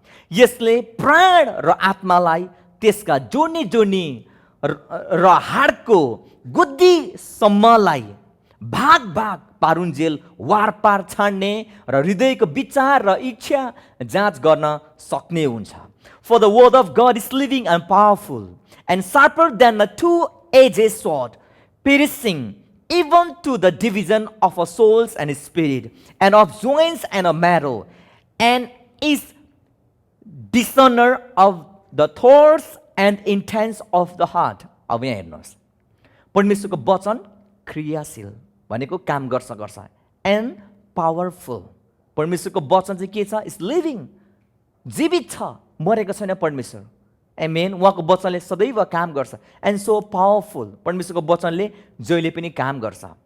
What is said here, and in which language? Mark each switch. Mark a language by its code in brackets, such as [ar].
[ne] यसले प्राण र आत्मालाई त्यसका जोड्नी र हाडको गुद्दीसम्मलाई भाग पारुन्जेल वारपार छाड्ने र हृदयको विचार र इच्छा जाँच गर्न सक्ने हुन्छ। [en] For the word of God is living and powerful and sharper than a two-edged sword, piercing even to the division of our souls and spirit, and of joints and of marrow, and is discerner of the thoughts and intents of the heart. [ne] अब यहाँ हेर्नुहोस्, परमेश्वरको वचन क्रियाशील भनेको काम गर्छ, and powerful. परमेश्वरको वचन चाहिँ के छ? [en] is living, [ne] जीवित छ, मरेको छैन परमेश्वर। आमेन। उहाँको वचनले सदैव काम गर्छ। [en] and so powerful, [ne] परमेश्वरको वचनले जहिले पनि काम गर्छ।